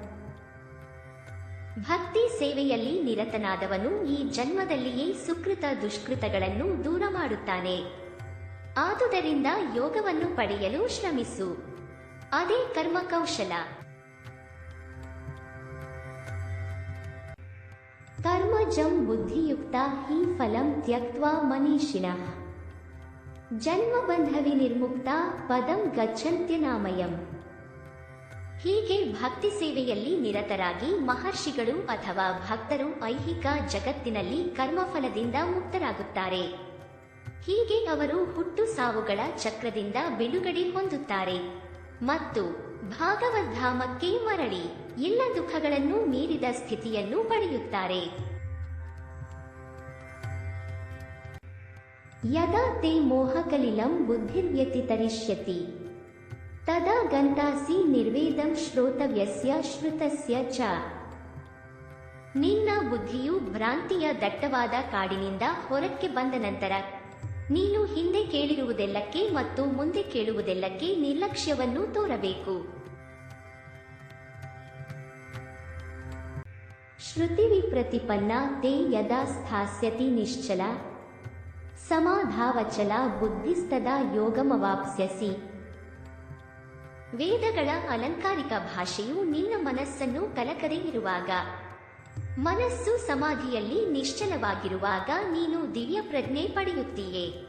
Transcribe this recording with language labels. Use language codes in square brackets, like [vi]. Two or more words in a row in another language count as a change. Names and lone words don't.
[kn] ಭಕ್ತಿ ಸೇವೆಯಲ್ಲಿ ನಿರತನಾದವನು ಈ ಜನ್ಮದಲ್ಲಿಯೇ ಸುಕೃತ ದುಷ್ಕೃತಗಳನ್ನು ದೂರ ಮಾಡುತ್ತಾನೆ. ಆದುದರಿಂದ ಯೋಗವನ್ನು ಪಡೆಯಲು ಶ್ರಮಿಸು, ಅದೇ ಕರ್ಮ ಕೌಶಲ. [sa] ಕರ್ಮಜಂ ಬುದ್ಧಿಯುಕ್ತ ಹಿ ಫಲಂ ತ್ಯಕ್ತ್ವಾ ಮನೀಷಿಣಃ ಜನ್ಮಬಂಧ ವಿನಿರ್ಮುಕ್ತ ಪದಂ ಗಚ್ಚಂತ್ಯನಾಮಯಂ. [kn] ಹೀಗೆ ಭಕ್ತಿ ಸೇವೆಯಲ್ಲಿ ನಿರತರಾಗಿ ಮಹರ್ಷಿಗಳು ಅಥವಾ ಭಕ್ತರು ಐಹಿಕ ಜಗತ್ತಿನಲ್ಲಿ ಕರ್ಮಫಲದಿಂದ ಮುಕ್ತರಾಗುತ್ತಾರೆ. ಹೀಗೆ ಅವರು ಹುಟ್ಟು ಸಾವುಗಳ ಚಕ್ರದಿಂದ ಬಿಡುಗಡೆ ಹೊಂದುತ್ತಾರೆ ಮತ್ತು ಭಾಗವದ್ಧಾಮಕ್ಕೆ ಮರಳಿ ಎಲ್ಲ ದುಃಖಗಳನ್ನು ಮೀರಿದ ಸ್ಥಿತಿಯನ್ನು ಪಡೆಯುತ್ತಾರೆ. [sa] ಯದಾ ತೇ ಮೋಹಕಲಿಲಂ ಬುದ್ಧಿರ್ವ್ಯತಿತರಿಷ್ಯತಿ ತದಾ ಗಂತಾಸಿ ನಿರ್ವೇದಂ ಶ್ರೋತವ್ಯಸ್ಯ ಶ್ರುತಸ್ಯ ಚ. [kn] ನಿನ್ನ ಬುದ್ಧಿಯು ಭ್ರಾಂತಿಯ ದಟ್ಟವಾದ ಕಾಡಿನಿಂದ ಹೊರಕ್ಕೆ ಬಂದ ನಂತರ ನೀನು ಹಿಂದೆ ಕೇಳಿರುವುದೆಲ್ಲಕ್ಕೆ ಮತ್ತು ಮುಂದೆ ಕೇಳುವುದೆಲ್ಲಕ್ಕೆ ನಿರ್ಲಕ್ಷ್ಯವನ್ನು ತೋರಬೇಕು. [sa] ಶ್ರುತಿವಿಪ್ರತಿಪನ್ನ ತೇ ಯದಾ ಸ್ಥಾಸ್ಯತಿ ನಿಶ್ಚಲ ಸಮಾಧಾವಚಲ ಬುದ್ಧಿಸ್ತದಾ ಯೋಗಮವಾಪ್ಸ್ಯಸಿ. [kn] ವೇದಗಳ ಅಲಂಕಾರಿಕ ಭಾಷೆಯು ನಿನ್ನ ಮನಸ್ಸನ್ನು ಕಲಕದೆ ಇರುವಾಗ, ಮನಸ್ಸು ಸಮಾಧಿಯಲ್ಲಿ ನಿಶ್ಚಲವಾಗಿರುವಾಗ ನೀನು ದಿವ್ಯ ಪ್ರಜ್ಞೆ ಪಡೆಯುತ್ತೀಯೆ.